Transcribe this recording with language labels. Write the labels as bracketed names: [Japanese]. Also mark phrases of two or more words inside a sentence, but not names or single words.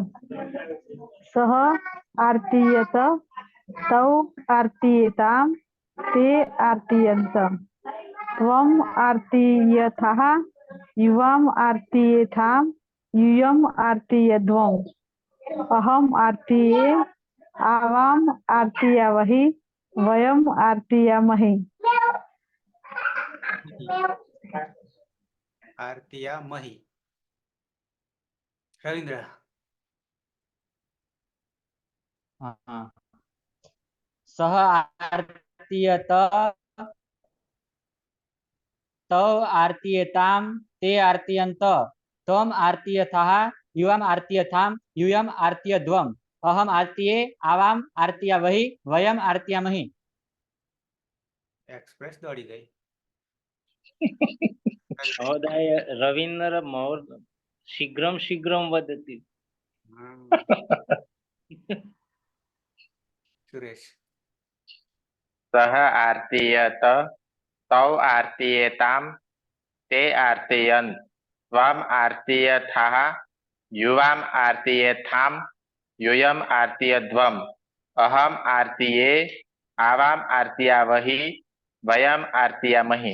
[Sanskrit] सह आर्तियत तौ आर्तियेताम ते आर्तियंत त्वम आर्तियथः युवाम आर्तियेथाम यूयम आर्तियद्वम अहम आर्तिये आवाम आर्तियावहि वयम आर्तियामहि. આરતીયામહિ. રવિન્દ્ર? [Hindi] हाँ. [Sanskrit] सह आर्तियत तौ आर्तियेताम ते आर्तियंत त्वम आर्तियथः युवाम आर्तियथाम यूयम आर्तियद्वम अहम आर्तिये आवाम आर्तियावहि वयम आर्तियामहि. [Gujarati] એક્સપ્રેસ દોડી ગઈ. [Sanskrit] મહોદય રવિન્દ્ર મૌર શીઘ્રમ શીઘ્રમ વદતિ. સુરેશ? સહ આર્તિયત તૌ આર્તિયેતામ તે આર્તિયંત ત્વમ આર્તિયથઃ યુવામ આર્તિયેથામ યુયમ આર્તિયદ્વમ અહમ આર્તિયે આવામ આર્તિયાવહિ વયમ આર્તિયામહિ.